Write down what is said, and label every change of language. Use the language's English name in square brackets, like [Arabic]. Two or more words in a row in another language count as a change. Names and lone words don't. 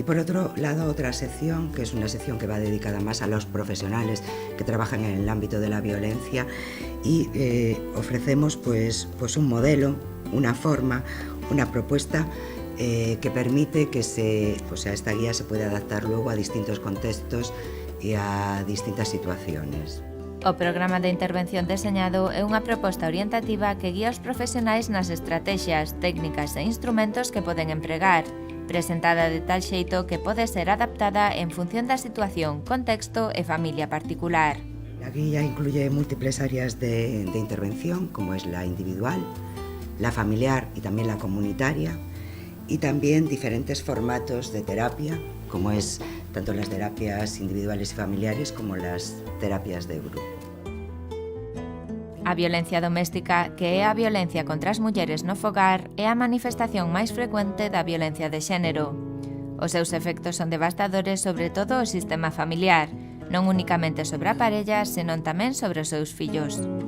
[Spanish] Y por otro lado, otra sección, que es una sección que va dedicada más a los profesionales que trabajan en el ámbito de la violencia, y ofrecemos pues un modelo, una forma, una propuesta que permite que esta guía se pueda adaptar luego a distintos contextos e a distintas situaciones. [Galician] O programa de intervención deseñado é unha proposta orientativa que guía os profesionais nas estrategias, técnicas e instrumentos que poden empregar, presentada de tal xeito que pode ser adaptada en función da situación, contexto e familia particular. [Spanish] La guía incluye múltiples áreas de intervención, como es la individual, la familiar y también la comunitaria, y también diferentes formatos de terapia, como es tanto las terapias individuales y familiares como las terapias de grupo. [Galician] A violencia doméstica, que é a violencia contra as mulleres no fogar, é a manifestación máis frecuente da violencia de xénero. Os seus efectos son devastadores sobre todo o sistema familiar, non únicamente sobre a parella, senón tamén sobre os seus fillos.